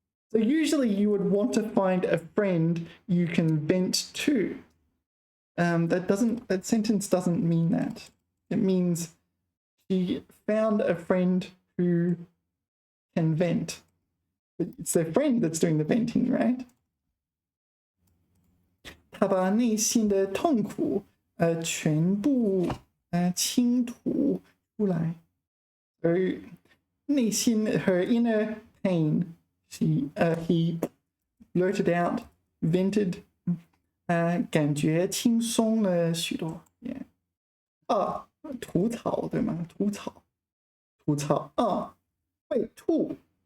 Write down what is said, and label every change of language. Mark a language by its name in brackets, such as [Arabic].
[English] So usually you would want to find a friend you can vent to. That sentence doesn't mean that. It means she found a friend who can vent. But it's their friend that's doing the venting, right? [Chinese] 他把内心的痛苦全部倾吐出来。而内心 [English] her inner pain, he blurted out, vented. [Chinese] 感觉轻松了许多。Yeah. 吐槽对吗？吐槽会吐。